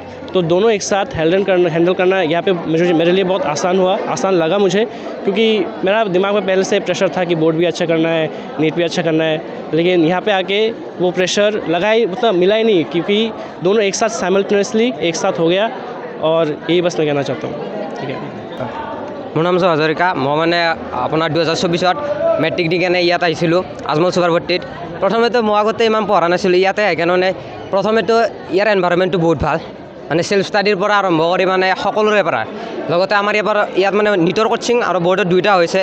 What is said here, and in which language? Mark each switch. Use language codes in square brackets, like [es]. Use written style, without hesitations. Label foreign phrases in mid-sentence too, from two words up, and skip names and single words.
[hi] तो दोनों एक साथ हैंडल करना यहाँ पे मेरे लिए बहुत आसान लगा मुझे, क्योंकि मेरा दिमाग में पहले से प्रेशर था कि बोर्ड भी अच्छा करना है, नीट भी अच्छा करना है। लेकिन यहाँ पे आके वो प्रेशर उतना मिला ही नहीं, क्योंकि दोनों एक साथ साइमल्टेनियसली एक साथ हो गया। और यही बस मैं कहना चाहता हूँ। ठीक है। [as] মোৰ নাম আছে হাজৰিকা। মই মানে আপোনাৰ 2024 মেট্ৰিক দি কেনে ইয়াত আহিছিলোঁ আজমল ছুপাৰ 40ত। প্ৰথমেতো মই আগতে ইমান পঢ়া নাছিলোঁ। ইয়াতে আহি কেনে প্ৰথমেতো ইয়াৰ এনভাইৰনমেণ্টটো বহুত ভাল, মানে [en] self study [as] পৰা আৰম্ভ কৰি মানে সকলোৰে পৰা। লগতে আমাৰ ইয়াত মানে [en] NEET coaching [as] আৰু বৰ্ডৰ দুইটা হৈছে।